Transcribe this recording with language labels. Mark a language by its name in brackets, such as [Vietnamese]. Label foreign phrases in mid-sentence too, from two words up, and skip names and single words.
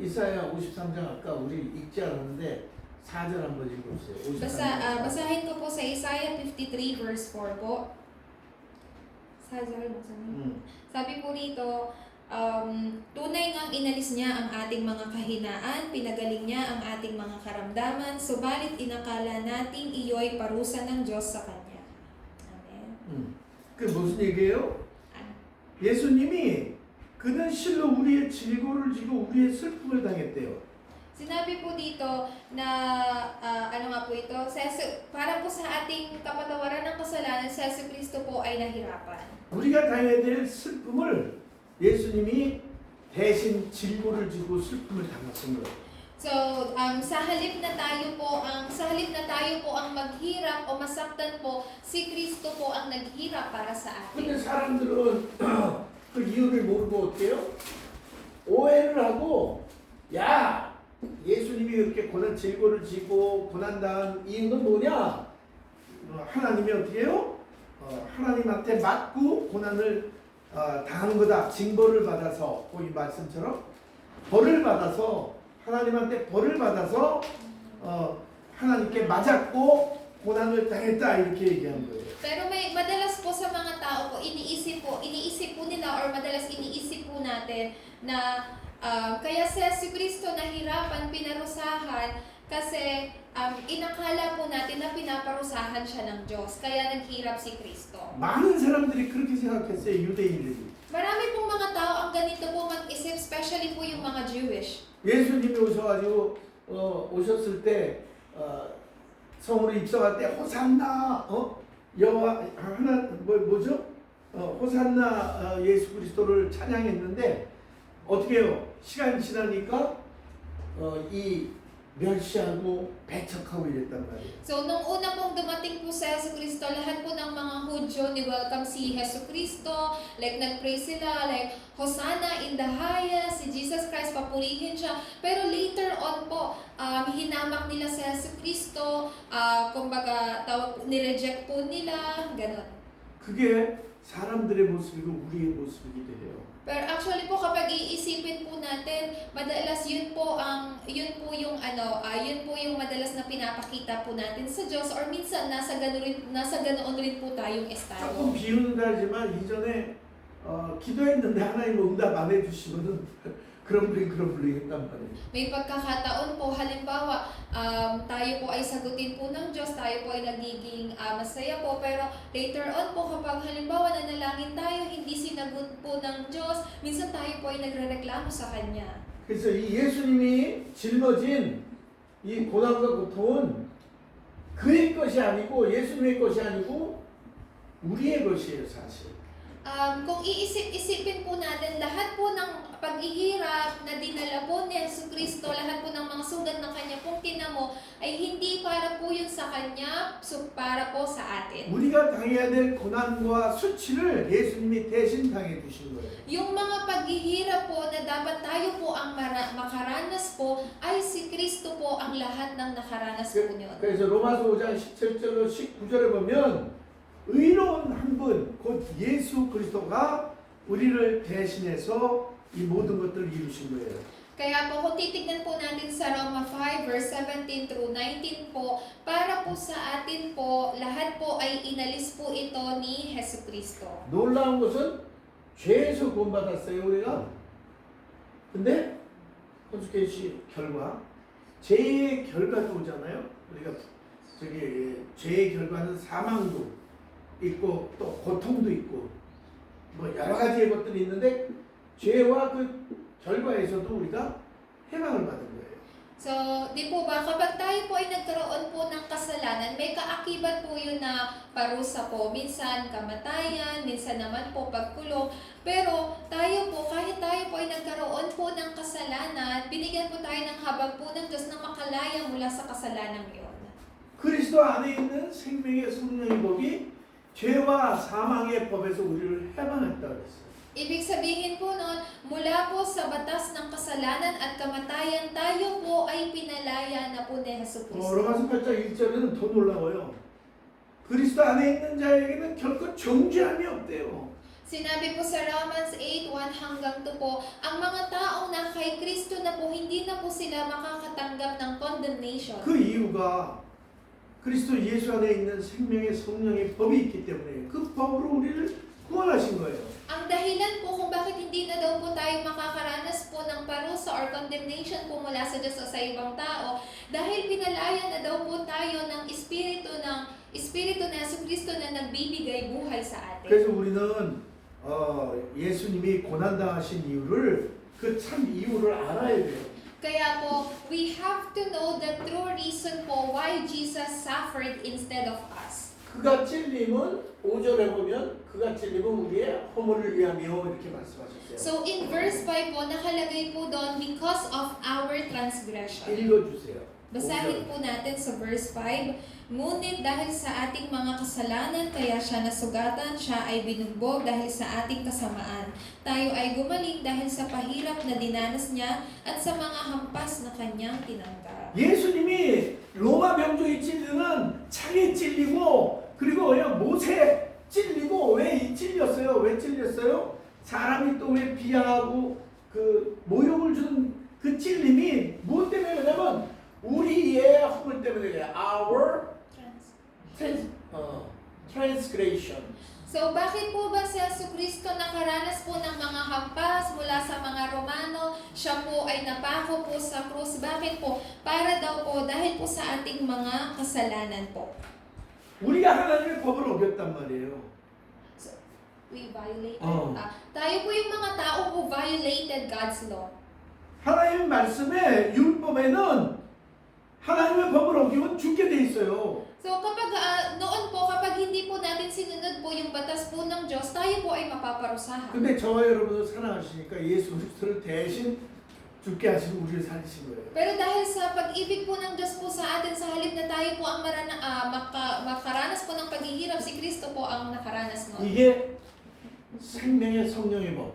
[Korean] 그래서 이사야 53장 아까 우리 읽지 않았는데 4절 한번 읽어주세요. [Filipino] Basahin ko po sa Isaiah 53 verse 4 po. Sabi po rito, tunay ngang inalis niya ang ating mga kahinaan, pinagaling niya ang ating mga karamdaman, subalit inakala nating iyo'y parusa ng Diyos sa Kanya. Amen. [Korean] 그 무슨 얘기예요? 예수님이 그는 실로 우리의 질고를 지고 우리의 슬픔을 당했대요. [Filipino] Sinabi po dito na, ano nga po ito, para po sa ating kapatawaran ng kasalanan, si Yesu Kristo po ay nahirapan. [Korean] 우리가 당해야 될 슬픔을 예수님이 대신 질고를 지고 슬픔을 당하신 거예요. [Filipino] So, sa halip na tayo po ang maghirap o masaktan po, si Kristo po ang naghirap para sa [Korean] 근데 [Filipino] atin. [Korean] 사람들은 그 이유를 모르고 어때요? 오해를 하고 야 예수님이 이렇게 고난 질고를 지고 고난당한 이유는 뭐냐? 하나님이 어떻게 해요? 하나님한테 맞고 고난을 당한 거다. 징벌을 받아서 이 말씀처럼 벌을 받아서 하나님한테 벌을 받아서 하나님께 맞았고 고난을 당했다 이렇게 얘기한 거예요. [Filipino] Pero may madalas po sa mga tao po, iniisip po nila or madalas iniisip po natin na kaya si Yesu Kristo nahirapan, pinarusahan kasi inakala po natin na pinaparusahan siya ng Diyos. Kaya naghirap si Kristo. [Korean] 많은 사람들이 그렇게 생각했어요. 유대인들이. [Filipino] Marami pong mga tao ang ganito po mag-isip, especially po yung mga Jewish. [Korean] 예수님이 오셔가지고 오셨을 때 성으로 입성할 때 호산나 여호와 하나 뭐죠? 호산나 예수 그리스도를 찬양했는데 어떻게 해요? 시간이 지나니까 이 멸시하고 배척하고 이랬단 말이에요. [Filipino] So, nung una pong dumating po sa Yesu Kristo, lahat po ng mga Hudyo ni-welcome si Yesu Kristo. Like, nag-pray sila, [English] like, Hosanna in the highest, [Filipino] si Jesus Christ, papurihin siya. Pero [English] later on [Filipino] po, hinamak nila si Yesu Kristo, kumbaga, nireject po nila, ganon. [Korean] 그게 사람들의 모습이고 우리의 모습이기도 해요. [Filipino] Pero actually po kapag iisipin po natin, madalas yun po yung madalas na pinapakita po natin sa Diyos or minsan nasa ganoon rin po tayong estado. [Korean] 조금 비유는 다르지만 이전에 기도했는데 하나님 응답 안 해주시면은 그럼블링 했단 말이에요. [Filipino] May pagkakataon po, halimbawa, tayo po ay sagutin po ng Diyos, tayo po ay nagiging masaya po, pero [English] later on [Filipino] po kapag halimbawa nanalangin tayo, hindi sinagot po ng Diyos, minsan tayo po ay nagrereklamo sa Kanya. [Korean] 그래서 이 예수님이 짊어진 이 고난과 고통은 그의 것이 아니고 예수님의 것이 아니고 우리의 것이에요 사실. [Filipino] Kung iisip-isipin po natin, lahat po ng paghihirap na dinala po ni Yesu Kristo, lahat po ng mga sugat ng Kanya pong kinamo, ay hindi para po yun sa Kanya, so para po sa atin. [Korean] 우리가 당해야 될 고난과 수치를 예수님이 대신 당해 주신 거예요. [Filipino] Yung mga paghihirap po na dapat tayo po ang makaranas po, ay si Kristo po ang lahat ng nakaranas po niyon. [Korean] 그래서 로마서 5장 17절로 19절에 보면 의로운 한 분, 곧 예수 그리스도가 우리를 대신해서 이 모든 것들을 이루신 거예요. [Filipino] Kaya po kung titignan po natin sa Roma 5 verse 17 through 19 po, para po sa atin po, lahat po ay inalis po ito ni Yesu Kristo. [Korean] 놀라운 것은 죄에서 구원받았어요 우리가. 근데 consequence 결과, 죄의 결과도 오잖아요. 우리가 죄의 결과는 사망도 있고 또 고통도 있고 뭐 여러 가지의 것들이 있는데 죄와 그 결과에서도 우리가 해방을 받은 거예요. [Filipino] So, di po ba, kapag tayo po ay nagkaroon po ng kasalanan, may kaakibat po yun na parusa po. Minsan kamatayan, minsan naman po pagkulong. Pero tayo po, kahit tayo po ay nagkaroon po ng kasalanan, binigyan po tayo ng habag po ng Diyos na makalaya mula sa kasalanan yun. [Korean] 그리스도 안에 있는 생명의 성령의 법이 죄와 사망의 법에서 우리를 해방했다 그랬어요. [Filipino] Ibig sabihin po nun, mula po sa batas ng kasalanan at kamatayan, tayo po ay pinalaya na po ni Yesu Kristo. [Korean] 로마서 8장 1절에는 더 놀라워요. 그리스도 안에 있는 자에게는 결코 정죄함이 없대요. [Filipino] Sinabi po sa Romans 8:1 hanggang 2 po, ang mga taong na kay Kristo Kristo na po, hindi na po sila makakatanggap ng condemnation. [Korean] 그 이유가 그리스도 예수 안에 있는 생명의 성령의 법이 있기 때문에 그 법으로 우리를 구원하신 거예요. [Filipino] Ang dahilan po kung bakit hindi na daw po tayo makakaranas po ng parusa [English] or condemnation [Filipino] po mula sa Diyos o sa ibang tao, dahil pinalaya na daw po tayo ng Espiritu na Jesucristo na nagbibigay buhay sa atin. [Korean] 그래서 우리는 예수님이 고난당하신 이유를 그 참 이유를 알아야 돼요. [Filipino] Kaya po, [English] we have to know the true reason po why Jesus suffered instead of us. [Korean] 그가 찔림은 5절에 보면 그가 찔림은 우리의 허물을 위함이요 이렇게 말씀하셨어요. [Filipino] So in verse 5 po, nakalagay po doon, [English] because of our transgression. [Korean] 읽어주세요. [Filipino] Basahin po natin sa verse 5. Ngunit dahil sa ating mga kasalanan, kaya siya nasugatan, siya ay binugbog dahil sa ating kasamaan. Tayo ay gumaling dahil sa pahirap na dinanas niya at sa mga hampas na kanyang tinanggap. [Korean] 예수님이 로마 병조에 찔리는 창에 찔리고 그리고 그냥 못에 찔리고 왜 찔렸어요? 왜 찔렸어요? 사람이 또 왜 비하하고 그 모욕을 주는 그 찔림이 무엇 때문에 그러냐면 우리의 허물 때문에 그래요. [English] Our transgression. [Filipino] So bakit po ba si Jesucristo nakaranas po ng mga hampas mula sa mga Romano? Siya po ay napako po sa krus. Bakit po? Para daw po dahil po sa ating mga kasalanan po. [Korean] 우리가 하나님의 법을 어겼단 말이에요. [English] We violated. Oh. [Filipino] Tayo po yung mga tao [English] who violated God's law. [Korean] 하나님의 말씀에 율법에는 하나님의 법을 어기면 죽게 돼 있어요. [Filipino] So kapag noon po, kapag hindi po natin sinunod po yung batas po ng Diyos, tayo po ay mapaparusahan. [Korean] 근데 저와 여러분을 사랑하시니까 예수 그리스도를 대신 죽게 하시고 우리를 살리신 거예요. [Filipino] Pero dahil sa pag-ibig po ng Diyos po sa atin, sa halip na tayo po ang makaranas po ng paghihirap, si Kristo po ang nakaranas noon. [Korean] 이게 생명의 성령의 법.